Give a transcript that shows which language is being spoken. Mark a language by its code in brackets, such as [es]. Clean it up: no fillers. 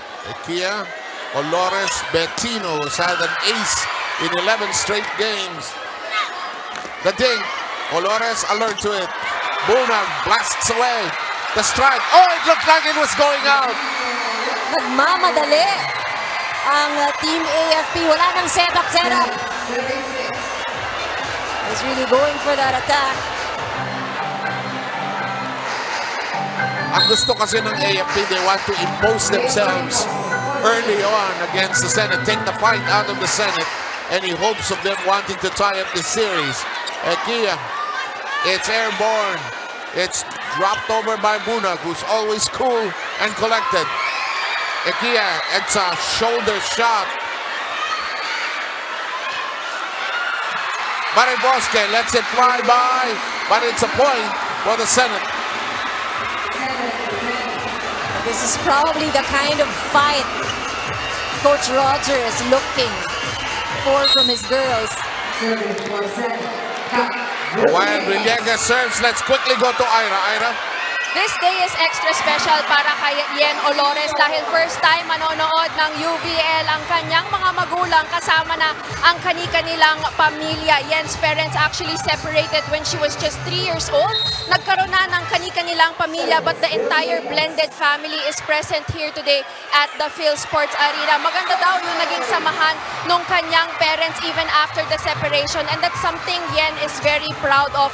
[en] Egia, Olores, Bettino has had an ace in 11 straight games. The dink. Olores alert to it. Bunag blasts away. The strike. Oh, it looked like it was going out. [tl] Nagmamadali ang Team AFP. Wala nang setup. [en] He's really going for that attack. [tl] Ang gusto kasi ng AFP, [en] they want to impose themselves early on against the Senate, take the fight out of the Senate, and he hopes of them wanting to tie up the series. Ekia, it's airborne. It's dropped over by Bunag, who's always cool and collected. Ekia, it's a shoulder shot. Maribosque lets it fly by, but it's a point for the Senate. This is probably the kind of fight Coach Roger is looking for from his girls. While Villegas serves, let's quickly go to Ira. This day is extra special [tl] para kay Yen Olores dahil first time manonood ng UVL ang kanyang mga magulang kasama na ang kani-kanilang pamilya. [en] Yen's parents actually separated when she was just 3 years old. [tl] Nagkaroon na ng kani-kanilang pamilya [en] but the entire blended family is present here today at the PhilSports Arena. [tl] Maganda daw yung naging samahan nung kanyang parents [en] even after the separation, and that's something Yen is very proud of.